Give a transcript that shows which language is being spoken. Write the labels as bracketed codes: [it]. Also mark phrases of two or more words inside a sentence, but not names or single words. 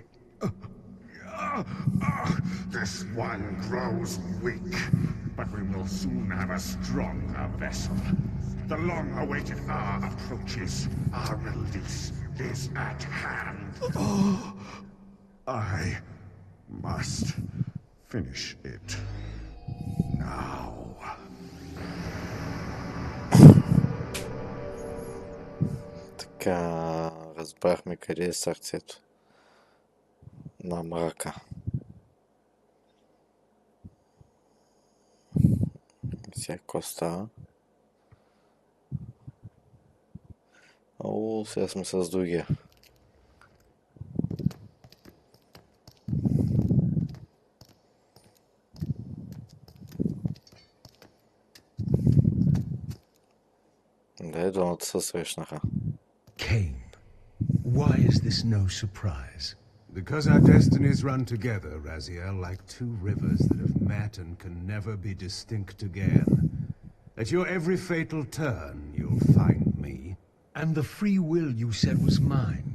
[en] This one grows weak, but we will soon have a stronger vessel. The long-awaited hour approaches. Our release is at hand. I must finish it now. [bg] Така, разбрахме къде е сърцето на мрака. Сега какво става? О, сега сме с другия. Да, двамата се срещнаха. [en] Kain, why is this no surprise? Because our destinies run together, Raziel, like two rivers that have met and can never be distinct again. At your every fatal turn, you'll find me. And the free will you said was mine.